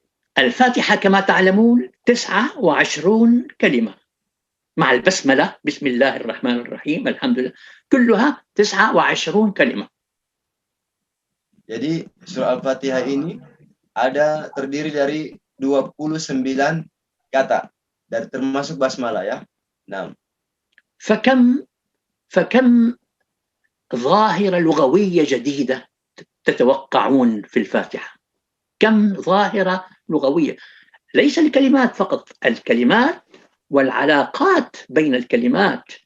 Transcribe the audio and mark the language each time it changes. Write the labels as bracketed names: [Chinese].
[Arabic] الفاتحة كما تعلمون 29 كلمة مع البسملة، بسم الله الرحمن الرحيم، الحمد لله، كلها 29 كلمة. [Indonesian] Jadi surah Al-Fatihah ini terdiri dari 29 kata, dari termasuk basmalah, ya. Nah. [Arabic] فكم ظاهرة لغوية جديدة تتوقعون في الفاتحة؟ كم ظاهرة لغوية، ليس الكلمات فقط، الكلمات والعلاقات بين الكلمات.